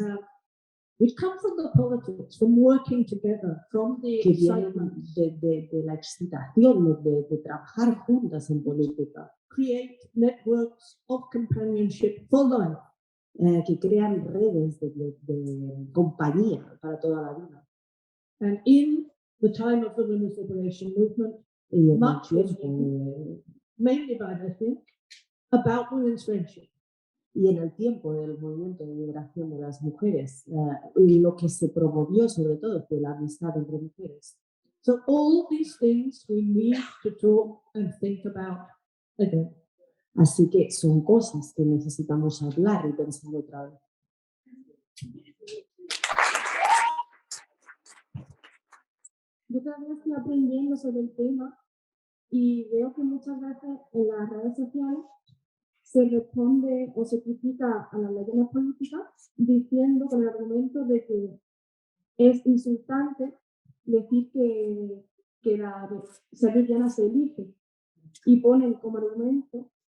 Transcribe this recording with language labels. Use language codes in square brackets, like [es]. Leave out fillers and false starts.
[en] have, which come from the politics, from working together, from the [es] que vienen [en] excitement, [es] de la excitación, de trabajar juntas en política, [en] create networks of companionship for life. [es] que crean redes de compañía para toda la vida. [en] And in the time of the women's liberation movement, [es] Y en [en] Much [es] el [en] was [es] tiempo, [en] mainly by lesbians, about women's friendship. [es] y en el tiempo del movimiento de liberación de las mujeres, lo que se promovió sobre todo fue la amistad entre mujeres. [en] So all these things we need to talk and think about again. [es] Así que son cosas que necesitamos hablar y pensar otra vez. Yo todavía estoy aprendiendo sobre el tema y veo que muchas veces en las redes sociales se responde o se critica a las lesbianas políticas diciendo con el argumento de que es insultante decir que ser lesbiana se elige y ponen como argumento